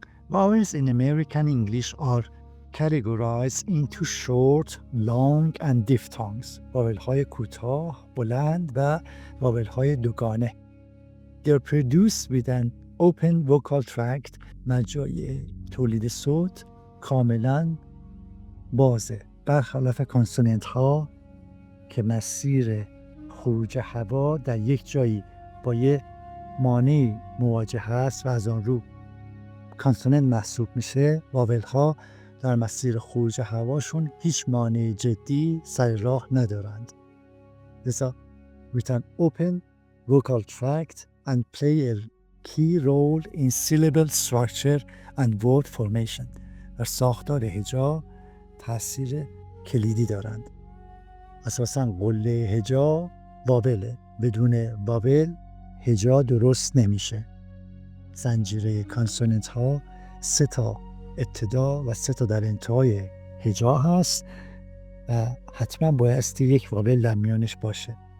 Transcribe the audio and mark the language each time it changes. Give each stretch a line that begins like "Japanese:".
English: Vowels in American English are categorized into short, long and diphthongs.
Persian: واول های کوتاه، بلند و واول های دوگانه.
English: They are produced with an open vocal tract.
Persian: مجرای تولید صوت کاملا بازه، برخلاف کانسوننت ها که مسیر خروج هوا در یک جایی با یه مانعی مواجه هست و از آن رو کانسوننت محسوب میشه. واول ها در مسیر خروج هواشون هیچ مانع جدی سر راه ندارند.
English: لذا with an open vocal tract and play a key role in syllable structure and word formation.
Persian: در ساختار هجا تاثیر کلیدی دارند. اساساً قله هجا واوله. بدون واول هجا درست نمیشه. زنجیره کانسوننت ها 3 تا ابتدا و 3 تا در انتهای هجا هست و حتما بایستی یک واول در میانش باشه.